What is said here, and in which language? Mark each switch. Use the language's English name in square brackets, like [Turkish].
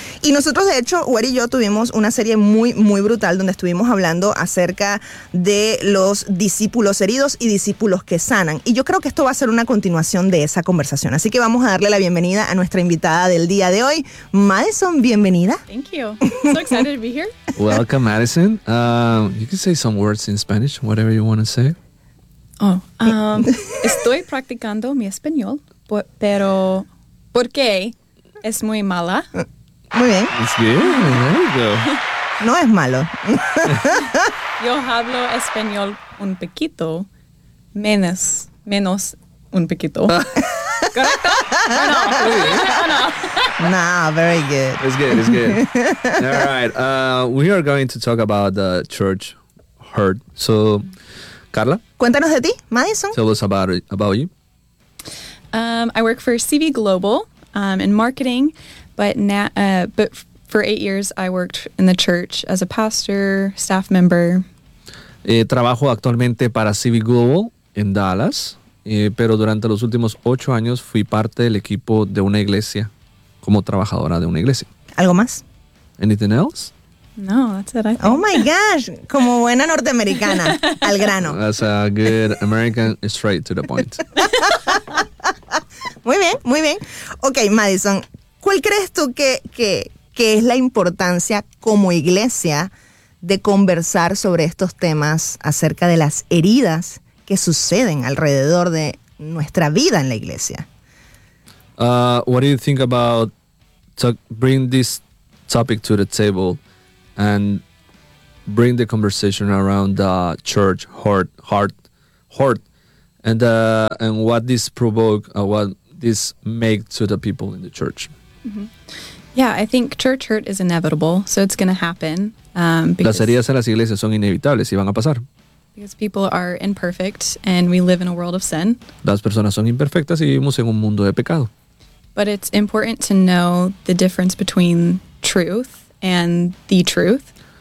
[Spanish] Y nosotros, de hecho, Huer y yo tuvimos una serie muy, muy brutal donde estuvimos hablando acerca de los discípulos heridos y discípulos que sanan. Y yo creo que esto va a ser una continuación de esa conversación. Así que vamos a darle la bienvenida a nuestra invitada del día de hoy. Madison, bienvenida. [English] Thank you. I'm so excited to be here. Welcome, Madison. You can say some words in Spanish, whatever you want to say. [Spanish] Estoy practicando mi español, pero ¿por qué? Es muy mala. Muy bien. [English] It's good. There you go. [Spanish] No es malo. Yo hablo español un poquito, menos un poquito. ¿Correcto? No. Muy bien. No. [English] Nah, very good. It's good. All right. We are going to talk about the church hurt. So, Carla. [Spanish] Cuéntanos de ti, Madison. [English] Tell us about you. I work for CV Global. In marketing, but for 8 years I worked in the church as a pastor, staff member. [Spanish] Trabajo actualmente para CV Global en Dallas, pero durante los últimos 8 años fui parte del equipo de una iglesia como trabajadora de una iglesia. ¿Algo más? [English] Anything else? No, that's it. Oh my gosh, [Spanish] como buena norteamericana, al grano. [English] That's a good American, straight to the point. [Spanish] Muy bien, muy bien. Ok, Madison, ¿cuál crees tú que es la importancia como iglesia de conversar sobre estos temas acerca de las heridas que suceden alrededor de nuestra vida en la iglesia? [English] What do you think about bring this topic to the table and bring the conversation around the church hurt and what this provoke, what this make to the people in the church? Mm-hmm. Yeah, I think church hurt is inevitable, so it's going to happen. [Spanish] Las heridas en las iglesias son inevitables y van a pasar. [English] Because people are imperfect and we live in a world of sin. [Spanish] Las personas son imperfectas y vivimos en un mundo de pecado. [English] But it's important to know the difference between truth and the truth.